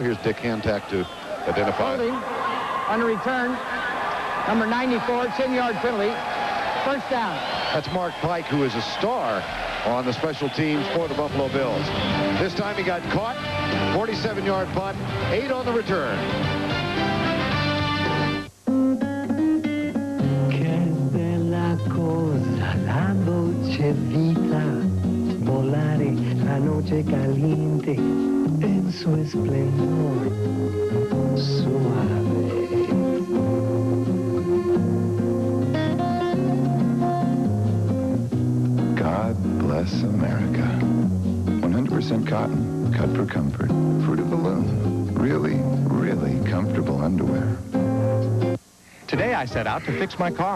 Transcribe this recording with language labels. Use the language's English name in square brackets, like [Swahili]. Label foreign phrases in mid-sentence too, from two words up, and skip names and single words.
[English] Here's Dick Hantak to identify. Holding on the return. Number 94, 10-yard penalty. First down. That's Mark Pike, who is a star on the special teams for the Buffalo Bills. This time he got caught. 47-yard punt, 8 on the return. [Italian] Che bella cosa la dolce vita, volare [Spanish] a noche caliente en su esplendor suave. [English] God bless America. 100% cotton, cut for comfort, Fruit of the Loom. Really, really comfortable underwear. Today I set out to fix my car.